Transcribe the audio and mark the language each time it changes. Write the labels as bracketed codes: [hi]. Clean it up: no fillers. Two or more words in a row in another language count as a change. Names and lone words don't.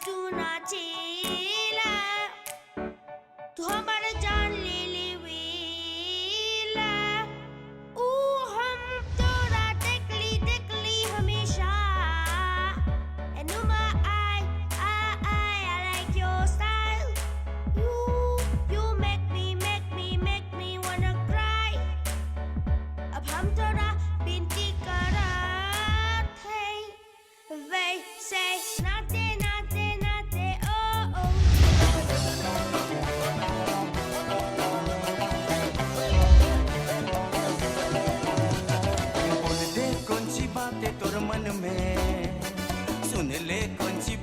[bho] तू नाचेला तू हमर जान ले लेवेला ऊ हम तोरा देखली हमेशा [en] and oh my I like your style you make me wanna cry [bho] अब हम तोरा बिनती करत है वैसे नाते नाते नाते ओ ओ बोल दे कौन सी बातें तोर मन में सुन ले कौन सी